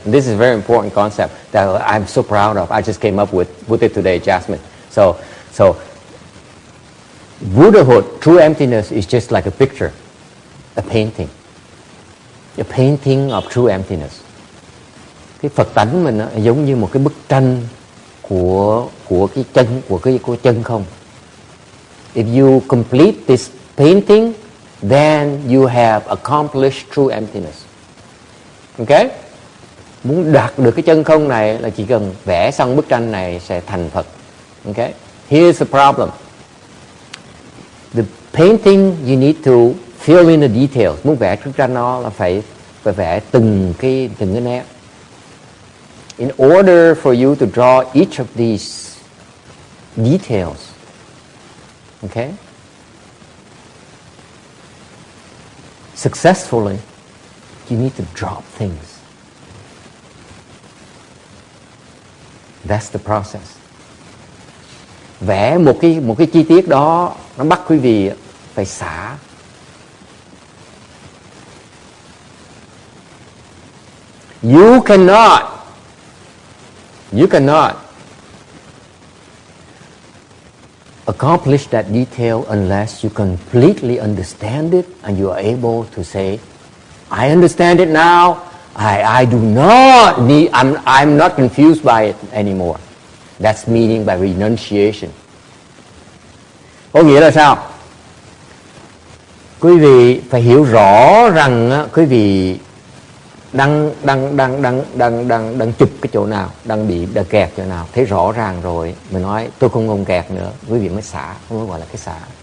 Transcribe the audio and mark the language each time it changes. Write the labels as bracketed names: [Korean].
[English] This is a very important concept that I'm so proud of. I just came up with it today, Jasmine. So Buddhahood, true emptiness, is just like a picture, a painting of true emptiness. [Vietnamese] Cái Phật tánh mình giống như một cái bức tranh của cái chân không. [English] If you complete this painting, then you have accomplished true emptiness. Okay? [Vietnamese] Muốn đạt được cái chân không này là chỉ cần vẽ xong bức tranh này sẽ thành Phật. [English] Okay? Here's the problem. The painting, you need to fill in the details. [Vietnamese] Muốn vẽ bức tranh nó là phải vẽ từng cái nét. [English] in order for you to draw each of these details, okay, successfully, you need to drop things. That's the process. [Vietnamese] Vẽ một cái chi tiết đó, nó bắt quý vị phải xả. [English] You cannot accomplish that detail unless you completely understand it and you are able to say, I understand it now. I do not need, I'm not confused by it anymore. That's meaning by renunciation. [Vietnamese] Có nghĩa là sao? Quý vị phải hiểu rõ rằng quý vị đang chụp cái chỗ nào, đang kẹt chỗ nào, thấy rõ ràng rồi, mình nói tôi không kẹt nữa, quý vị mới xả, không có gọi là cái xả.